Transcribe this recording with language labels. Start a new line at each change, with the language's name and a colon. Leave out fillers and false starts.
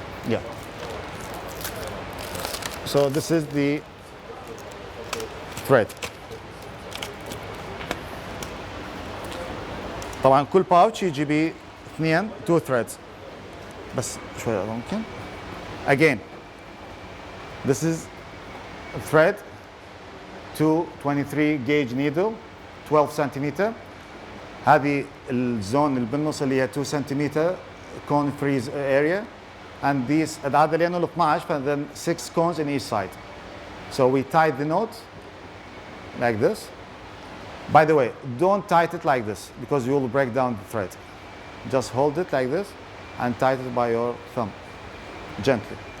English: Yeah. So this is the thread.
Arabic: طبعا كل باوتش يجي ب 2 threads. بس شوية ممكن.
English: Again, this is a thread, 223 gauge needle, 12 centimeter.
Arabic: هذه الزون اللي بالنص اللي هي
English: 2 centimeter cone freeze area. And these
Arabic: هذا لأنه ال
English: 12 and then 6 cones in each side. So we tie the knot like this. By the way, don't tighten it like this because you will break down the thread. Just hold it like this and tighten it by your thumb, gently.